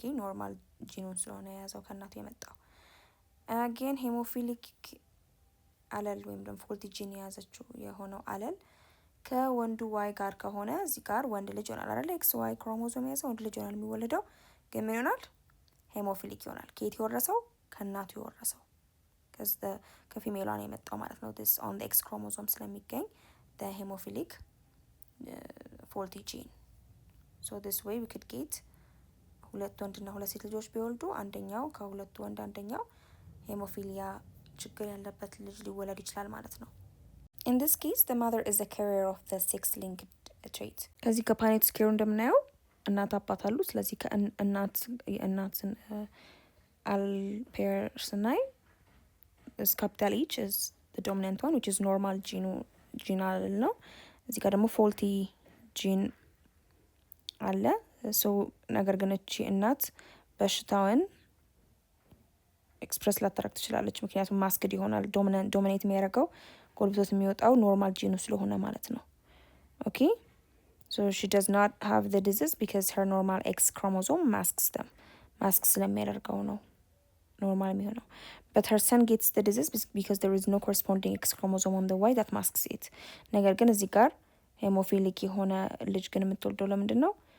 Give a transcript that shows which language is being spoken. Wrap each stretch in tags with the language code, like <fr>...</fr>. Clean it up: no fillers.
<am>ኦኬ ኖርማል ጂኑን ስለሆነ የያዘው ከእናቱ የመጣው። አጌን ሄሞፊሊክ አለል ወይም ደግሞ ፎልቲ ጂን የያዘችው የሆነው አለል ከወንዱ ዋይ ጋር ከሆነ እዚህ ጋር ወንድ ልጅ ይሆናል አይደል? ኤክስ ዋይ ክሮሞዞም የያዘው ወንድ ልጅ ይሆናል የሚወለደው። ግን ምን ይሆናል? ሄሞፊሊክ ይሆናል። ከየት የወረሰው? ከእናቱ የወረሰው ከፊሜሏ ነው የመጣው ማለት ነው። this on the X chromosome ስለሚገኝ</am> <en>the hemophilic faulty gene.</en> <am>So this way we could get ሁለት ወንድና ሁለት ሴት ልጆች ቢወልዱ አንደኛው ከሁለቱ ወንድ አንደኛው ሄሞፊሊያ ችግር ያለበት ልጅ ሊወለድ ይችላል ማለት ነው።</am> <en>In this case the mother is the carrier of the sex-linked trait.</en> <am>ከዚህ ከፓኔት ስኬሩ እንደምናየው እናት አባት አሉ። ስለዚህ የእናትን አል ፔር ስናይ</am> <en>is capital H is the dominant one which is normal gene allele</en> <am>ነው። እዚህ ጋር ደግሞ faulty gene አለ። so ነገር ግን እቺ እናት በሽታውን ኤክስፕረስ ላታረግ ትችላለች ምክንያቱም ማስክድ ይሆናል። ዶሚኔት የሚያደርገው ጎልብቶት የሚወጣው ኖርማል ጂኑ ስለሆነ ማለት ነው። ኦኬ</am> <en>so she does not have the disease because her normal X chromosome masks them.</en> <am>ማስክ ስለሚያደርገው ነው ኖርማል የሚሆነው።</am> <en>but her son gets the disease because there is no corresponding X chromosome on the Y that masks it.</en> <am>ነገር ግን እዚህ ጋር ሄሞፊሊክ የሆነ ልጅ ግን የምትወልደው ለምንድን ነው?</am>